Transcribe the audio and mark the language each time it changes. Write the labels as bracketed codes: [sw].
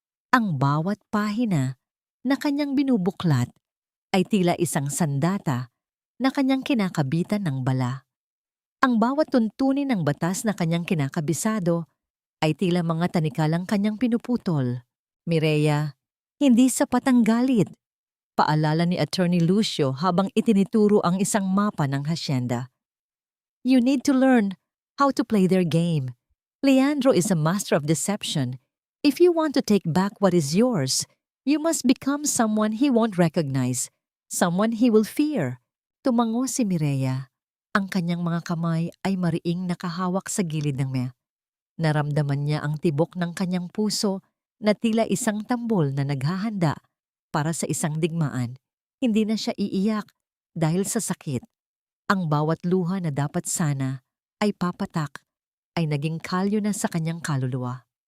[tl] Ang bawat pahina na kanyang binubuklat ay tila isang sandata na kanyang kinakabitan ng bala. Ang bawat tuntunin ng batas na kanyang kinakabisado ay tila mga tanikalang kanyang pinuputol. Mireya, hindi sapat ang galit. Paalala ni Attorney Lucio habang itinituro ang isang mapa ng hasyenda. [en] You need to learn how to play their game. Leandro is a master of deception. If you want to take back what is yours, you must become someone he won't recognize, someone he will fear. [tl] Tumango si Mireya. Ang kanyang mga kamay ay mariing nakahawak sa gilid ng mea. Naramdaman niya ang tibok ng kanyang puso na tila isang tambol na naghahanda para sa isang digmaan. Hindi na siya iiyak dahil sa sakit. Ang bawat luha na dapat sana ay papatak ay naging kalyo na sa kanyang kaluluwa.